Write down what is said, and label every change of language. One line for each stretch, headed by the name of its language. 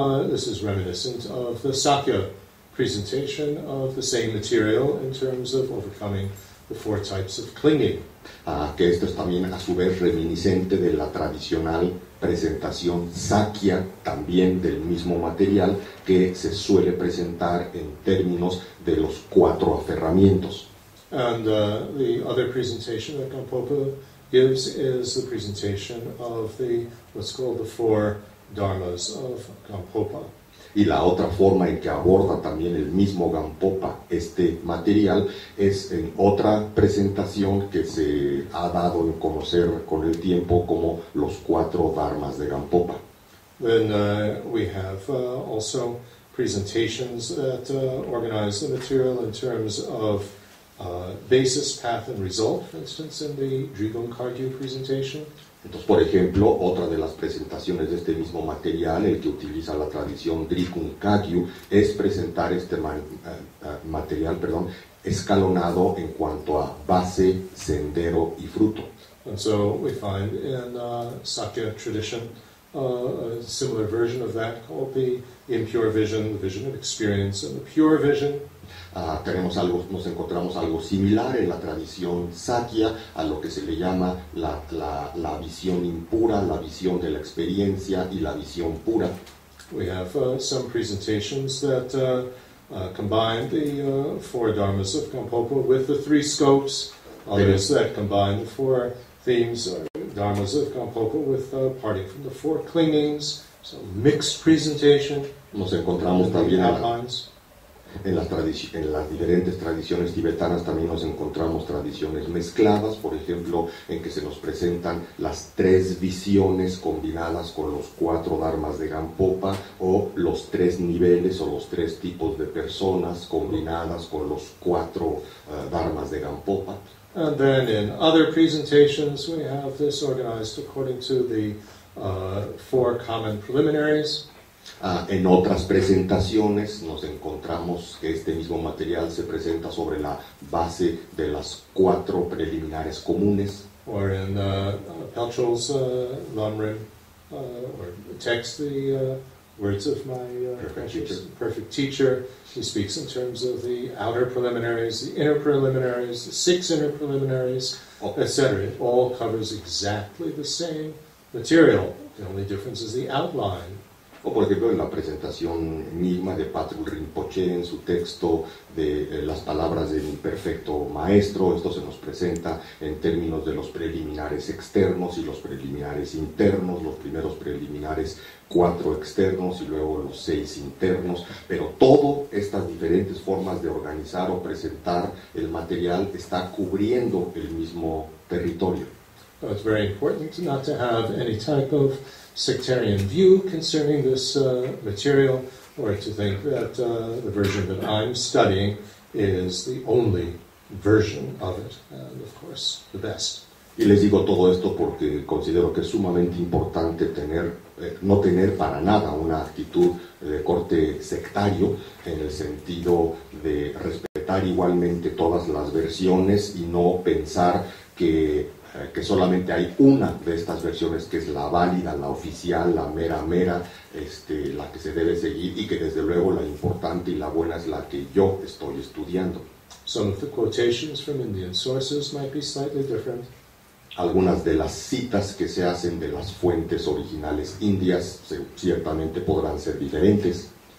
English: This is reminiscent of the Sakya presentation of the same material in terms of overcoming the 4 types of clinging.
Spanish: Que esto es también a su vez reminiscente de la tradicional presentación Sakya, también del mismo material, que se suele presentar en términos de los 4 aferramientos.
English: And the other presentation that Gampopa gives is the presentation of what's called the 4 Dharmas of Gampopa.
Spanish: Y la otra forma en que aborda también el mismo Gampopa este material es en otra presentación que se ha dado en conocer con el tiempo como los 4 Dharmas de Gampopa.
English: Then we have also presentations that organize the material in terms of basis, path, and result, for instance, in the Drigon Kagyu presentation.
Spanish: Entonces, por ejemplo, otra de las presentaciones de este mismo material, el que utiliza la tradición Drigon Kagyu, es presentar este material escalonado en cuanto a base, sendero y fruto.
English: And so we find in Sakya tradition a similar version of that called the impure vision, the vision of experience, and the pure vision.
Spanish: Nos encontramos algo similar en la tradición Sakya a lo que se le llama la visión impura, la visión de la experiencia y la visión pura.
English: We have some presentations that combine the 4 Dharmas of Gampopa with the 3 scopes, others that combine the 4 themes or Dharmas of Gampopa with parting from the 4 clingings, so mixed presentation.
Spanish: Nos encontramos también en las diferentes tradiciones tibetanas también nos encontramos tradiciones mezcladas, por ejemplo, en que se nos presentan las 3 visiones combinadas con los 4 dharmas de Gampopa, o los 3 niveles o los 3 tipos de personas combinadas con los 4 dharmas de Gampopa.
English: And then in other presentations we have this organized according to the 4 common preliminaries.
Spanish: En otras presentaciones nos encontramos que este mismo material se presenta sobre la base de las 4 preliminares comunes.
English: Or in Pelchol's Lam-rim or text, the words of my perfect teacher, he speaks in terms of the outer preliminaries, the inner preliminaries, the 6 inner preliminaries, etc. It all covers exactly the same material. The only difference is the outline.
Spanish: O por ejemplo en la presentación misma de Patrul Rinpoche en su texto de las palabras de mi perfecto maestro, esto se nos presenta en términos de los preliminares externos y los preliminares internos, los primeros preliminares 4 externos y luego los 6 internos, pero todas estas diferentes formas de organizar o presentar el material está cubriendo el mismo territorio.
English: So it's very important not to have any type of sectarian view concerning this material, or to think that the version that I'm studying is the only version of it, and of course the best.
Spanish: Y les digo todo esto porque considero que es sumamente importante no tener para nada una actitud de corte sectario, en el sentido de respetar igualmente todas las versiones y no pensar que solamente hay una de estas versiones que es la válida, la oficial, la mera, la que se debe seguir, y que desde luego la importante y la buena es la que yo estoy estudiando.
English: Some of the quotations from Indian sources might be slightly different.
Spanish: Algunas de las citas que se hacen de las fuentes originales indias ciertamente podrán ser diferentes.